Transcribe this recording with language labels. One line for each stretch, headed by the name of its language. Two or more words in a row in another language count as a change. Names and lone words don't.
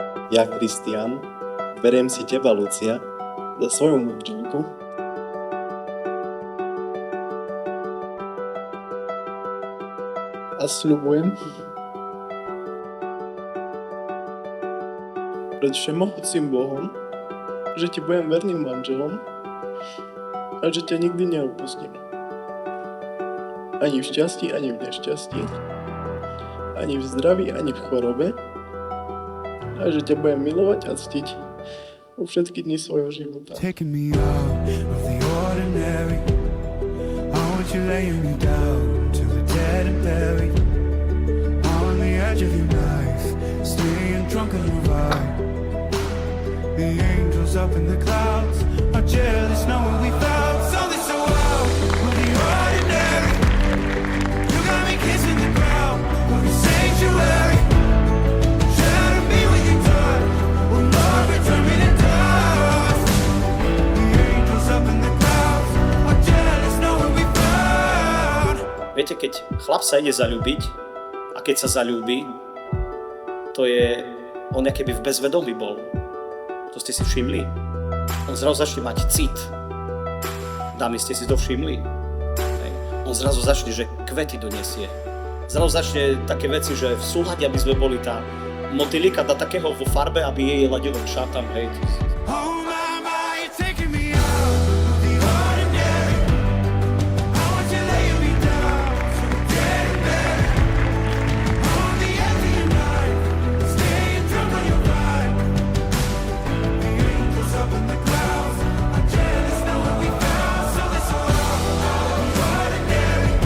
Slovak: Ja, Kristián, beriem si teba, Lucia, za svoju manželku a sľubujem pred všemohúcim Bohom, že ti budem verným manželom a že ťa nikdy neopustím. Ani v šťastí, ani v nešťastí, ani v zdraví, ani v chorobe, a že ťa budem milovať a ctiť vo všetky dni svojho života.
English: Taking me out of the ordinary. I want you laying me down to the dead and buried. On the edge of your knife, staying drunk on your vibe. The angels up in the clouds are jealous knowing we found something so wild. We're the ordinary. You got me kissing the ground. We're a sanctuary. Shadow me with your touch. Will love return me to dust. The angels up in the clouds are jealous knowing we found.
Slovak: Viete, keď chlap sa ide zaľúbiť a keď sa zaľúbi, to je, on akoby v bezvedomí bol. To ste si všimli? On zrazu začne mať cit. Dámy, ste si to všimli? Hej. On zrazu začne, že kvety donesie. Zrazu začne také veci, že v súhľade, aby sme boli tá motylika dá takého vo farbe, aby jej ladilo k šatám. Hej.
English: Oh my, you're taking me out of the ordinary. I want you laying me down to the dead and buried. On the edge of your knife, staying drunk on your vibe. The angels up in the clouds are jealous knowing we found something so ordinary.